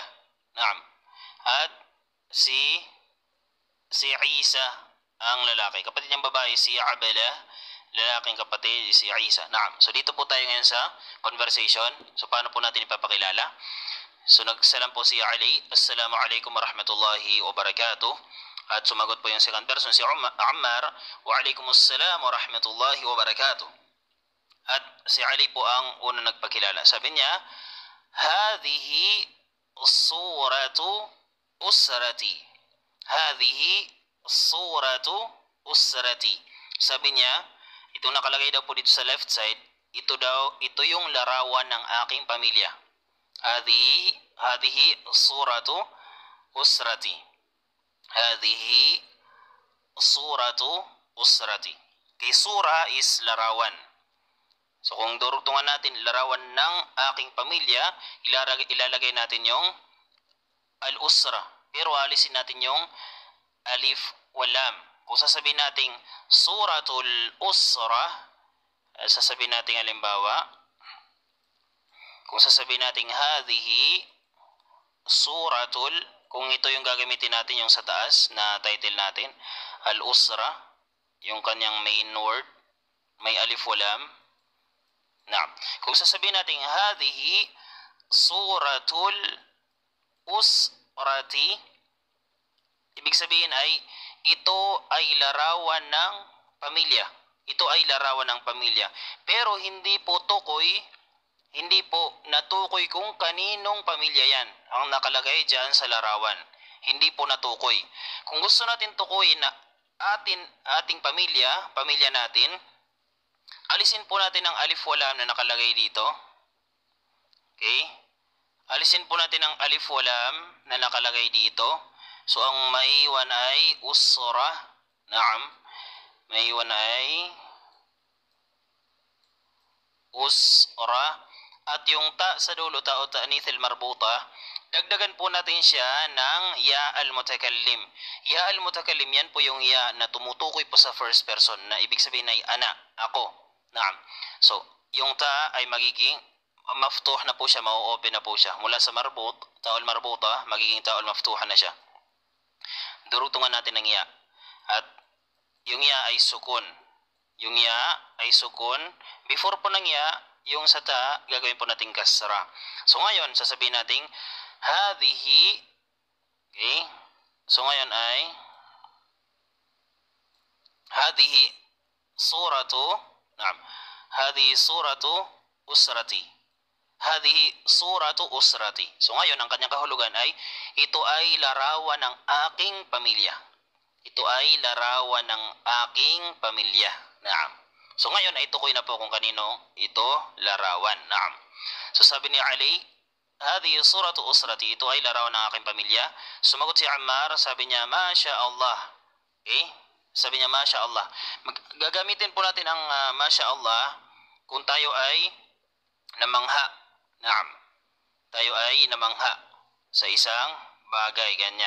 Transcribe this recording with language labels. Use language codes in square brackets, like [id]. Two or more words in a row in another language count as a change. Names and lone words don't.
[tl] At si Isa, ang lalaki. Kapatid niyang babae, si Abala. Lalaking kapatid, si Isa. So, dito po tayo ngayon sa conversation. So, paano po natin ipapakilala? So nagsalam po si Ali, [ar] السلام عليكم ورحمة الله وبركاته. [tl] At sumagot po yung [en] second person, [ar] si Ammar, وعليكم السلام ورحمة الله وبركاته. [tl] At si Ali po ang unang nagpakilala. Sabi niya, [ar] هذه صورة أسرتي. هذه صورة أسرتي. [tl] Sabi niya, Itong nakalagay daw po dito sa [en] left side, [tl] ito yung larawan ng aking pamilya. [ar] هذه صورة أسرتي. هذه صورة أسرتي. [tl] Kay sura is larawan. So kung durugtungan natin larawan ng aking pamilya, ilalagay natin yung al-usra. Pero alisin natin yung [ar] ألف ولام. [tl] Kung sasabihin natin [ar] صورة الأسرة, [tl] sasabihin natin halimbawa, kung sasabihin natin [ar] هذه صورة, [tl] kung ito yung gagamitin natin yung sa taas na title natin, al-usra, yung kanyang [en] main word, [tl] may [ar] ألف ولام. [tl] Naam. Kung sasabihin natin [ar] هذه صورة أسرتي, [tl] ibig sabihin ay ito ay larawan ng pamilya. Ito ay larawan ng pamilya. Pero hindi po natukoy kung kaninong pamilya yan ang nakalagay dyan sa larawan. Hindi po natukoy. Kung gusto natin tukuyin na ating pamilya natin, alisin po natin ang [ar] ألف ولام [tl] na nakalagay dito. Okay? Alisin po natin ang [ar] ألف ولام [tl] na nakalagay dito. So, ang maiwan ay usra. Naam. Maiwan ay usra. At yung ta sa dulo, ta o [ar] تأنيث المربوطة, [tl] dagdagan po natin siya ng [ar] ياء المتكلم. ياء المتكلم, [tl] yan po yung ya na tumutukoy po sa [en] first person, [tl] na ibig sabihin ay ana, ako. Naam. So, yung ta ay magiging maftuh na po siya, mau-open na po siya. Mula sa marbut, [ar] تاء مربوطة, [tl] magiging [ar] تاء مفتوحة [tl] na siya. Durugtungan natin ng ya. At yung ya ay sukun. Yung ya ay sukun. Before po ng ya, yung sa ta, gagawin po natin kasra. So ngayon, sasabihin natin hadhihi. Okay? So ngayon ay [ar] هذه صورة. [tl] Naam. [ar] هذه صورة أسرتي. هذه صورة أسرتي. [tl] So ngayon, ang kanyang kahulugan ay ito ay larawan ng aking pamilya. Ito ay larawan ng aking pamilya. Naam. So ngayon ay tukoy na po kung kanino ito larawan. Naam. So sabi ni Ali, [ar] هذه صورة أسرتي, [tl] ito ay larawan ng aking pamilya. Sumagot si Ammar, sabi niya, [ar] ما شاء الله. [tl] Okay? Sabi niya, [ar] ما شاء الله. [tl] Gagamitin po natin ang [ar] ما شاء الله [tl] kung tayo ay namangha. Naam. Tayo ay namangha sa isang bagay, ganyan.